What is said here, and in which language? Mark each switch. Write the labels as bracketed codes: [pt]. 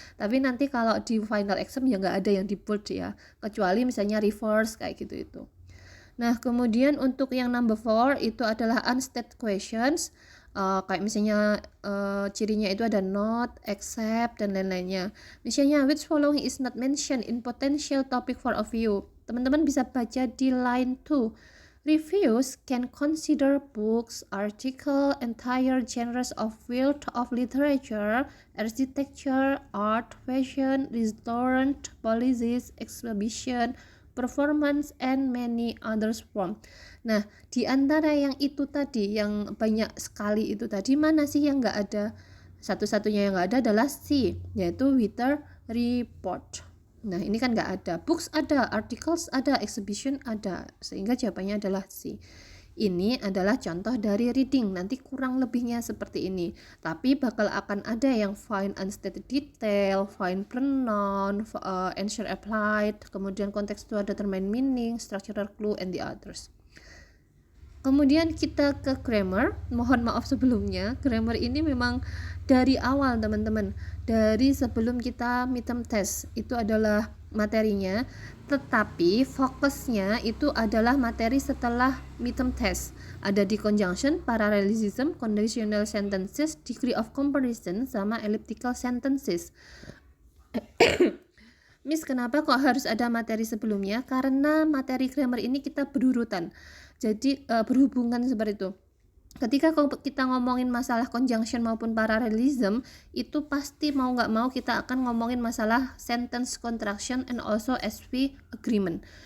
[id] Tapi nanti kalau di final exam ya nggak ada yang di bold ya. Kecuali misalnya reverse kayak gitu itu. Nah, kemudian untuk yang number 4 itu adalah unstated questions. Kayak misalnya cirinya itu ada not, except, dan lain-lainnya. [en] Misalnya which following is not mentioned in potential topic for a view. [id] Teman-teman bisa baca di line 2. [en] Reviews can consider books, articles, entire genres of field of literature, architecture, art, fashion, restaurant, policies, exhibition, performance, and many others form. [id] Nah, di antara yang itu tadi, yang banyak sekali itu tadi, mana sih yang nggak ada? Satu-satunya yang nggak ada adalah C, yaitu Wither Report. Nah, ini kan nggak ada. Books ada, articles ada, exhibition ada. Sehingga jawabannya adalah C. Ini adalah contoh dari reading. Nanti kurang lebihnya seperti ini. Tapi bakal akan ada yang [en] find unstated detail, find pronoun, answer applied, kemudian contextual determine meaning, structural clue, and the others. [id] Kemudian kita ke grammar. Mohon maaf sebelumnya, grammar ini memang dari awal teman-teman, dari sebelum kita midterm test itu adalah materinya, tetapi fokusnya itu adalah materi setelah midterm test. Ada di conjunction, parallelism, conditional sentences, degree of comparison, sama elliptical sentences. Miss, kenapa kok harus ada materi sebelumnya? Karena materi grammar ini kita berurutan. Jadi berhubungan seperti itu. Ketika kita ngomongin masalah conjunction maupun parallelism, itu pasti mau nggak mau kita akan ngomongin masalah sentence contraction and also SV agreement.